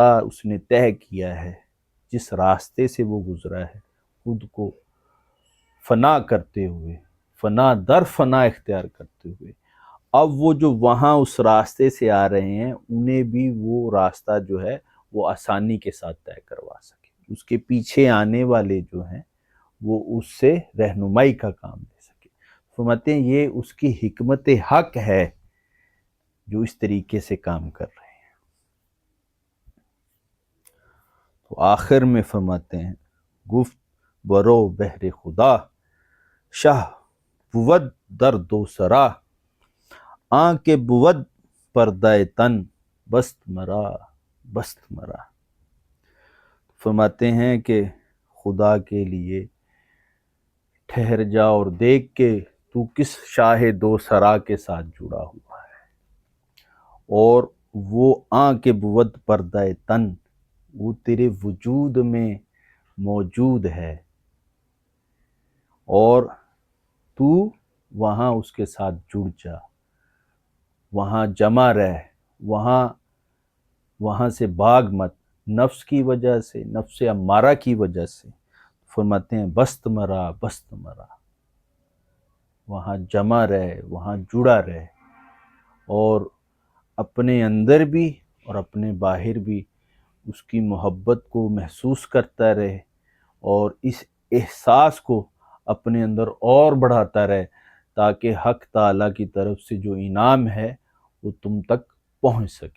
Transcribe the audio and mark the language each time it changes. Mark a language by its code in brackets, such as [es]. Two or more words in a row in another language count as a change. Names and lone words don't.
[ur] اس نے طے کیا ہے، جس راستے سے وہ گزرا ہے، خود کو فنا کرتے ہوئے، فنا در فنا اختیار کرتے ہوئے، اب وہ جو وہاں اس راستے سے آ رہے ہیں انہیں بھی وہ راستہ جو ہے وہ آسانی کے ساتھ طے کروا سکے، اس کے پیچھے آنے والے جو ہیں وہ اس سے رہنمائی کا کام لے سکے۔ فرماتے ہیں یہ اس کی حکمت حق ہے جو اس طریقے سے کام کر رہے ہیں۔ تو آخر میں فرماتے ہیں [fa] گفت برو بہر خدا شاہ بود در دو سرا آن کے بود پردہ تن بست مرا بست مرا۔ [ur] فرماتے ہیں کہ خدا کے لیے ٹھہر جا اور دیکھ کے تو کس شاہ دو سرا کے ساتھ جڑا ہوا ہے، اور وہ [fa] آن کے بود پردہ تن [ur] وہ تیرے وجود میں موجود ہے، اور تو وہاں اس کے ساتھ جڑ جا، وہاں جمع رہ، وہاں سے بھاگ مت، نفس کی وجہ سے، نفس امارہ کی وجہ سے۔ فرماتے ہیں [fa] بست مرا بست مرا، [ur] وہاں جمع رہ، وہاں جڑا رہ، اور اپنے اندر بھی اور اپنے باہر بھی اس کی محبت کو محسوس کرتا رہے، اور اس احساس کو اپنے اندر اور بڑھاتا رہے، تاکہ حق تعالیٰ کی طرف سے جو انعام ہے وہ تم تک پہنچ سکے۔